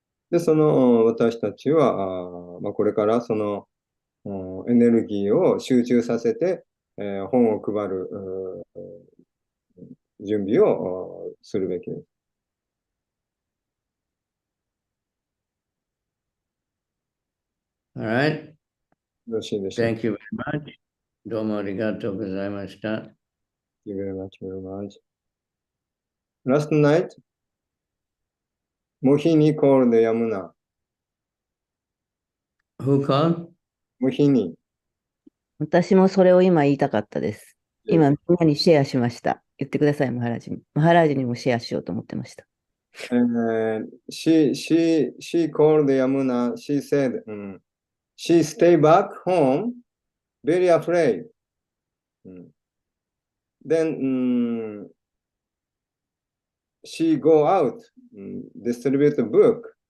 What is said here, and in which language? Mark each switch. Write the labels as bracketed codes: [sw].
[ja] で、私たちは、これからエネルギーを集中させて、本を配る準備をするべきです。 [en] All right? [ja] よろしいでしょうか。 [en] Thank you very much. [ja] どうもありがとうございました。 [en] Thank you very much, very much. Last night, Mohini called Yamuna. Who called? Mohini. [ja] 私もそれを今言いたかったです。今みんなにシェアしました。言ってください、マハラージに。マハラージにもシェアしようと思ってました。 [en] She called Yamuna. She said, she stay back home, very afraid. Then she go out, distribute a book.